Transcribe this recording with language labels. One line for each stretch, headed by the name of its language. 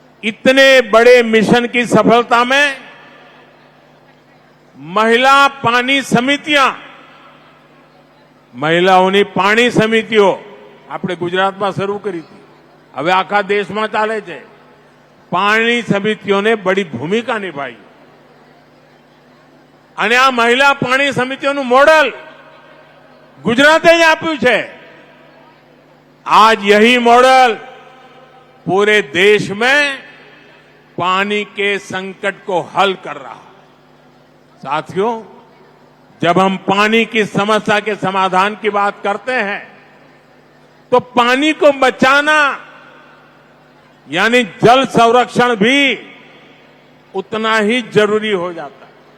Hindi: इतने बड़े मिशन की सफलता में महिला पानी समितियां, महिलाओं पानी समितियों
Gujarati: આપણે ગુજરાતમાં શરૂ કરી હતી, હવે આખા દેશમાં ચાલે છે। પાણી સમિતિઓને બડી ભૂમિકા નિભાઈ અને આ મહિલા પાણી સમિતિઓનું મોડલ ગુજરાતે જ આપ્યું છે।
Hindi: आज यही मॉडल पूरे देश में पानी के संकट को हल कर रहा है। साथियों, जब हम पानी की समस्या के समाधान की बात करते हैं तो पानी को बचाना यानी जल संरक्षण भी उतना ही जरूरी हो जाता है।